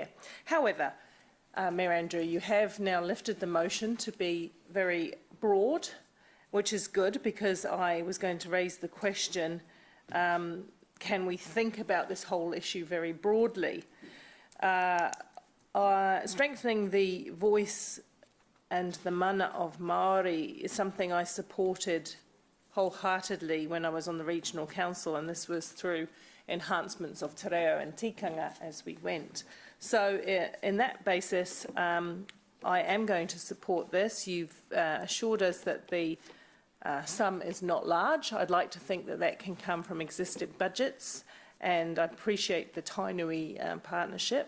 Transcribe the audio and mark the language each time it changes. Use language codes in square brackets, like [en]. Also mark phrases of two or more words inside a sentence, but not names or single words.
[en] However, Mayor Andrew, you have now lifted the motion to be very broad, which is good, because I was going to raise the question, can we think about this whole issue very broadly? Strengthening the voice and the mana of Māori is something I supported wholeheartedly when I was on the regional council, and this was through enhancements of [mi] te reo [en] and tikanga as we went. So in that basis, I am going to support this. You've assured us that the sum is not large. I'd like to think that that can come from existing budgets, and I appreciate the Tainui partnership.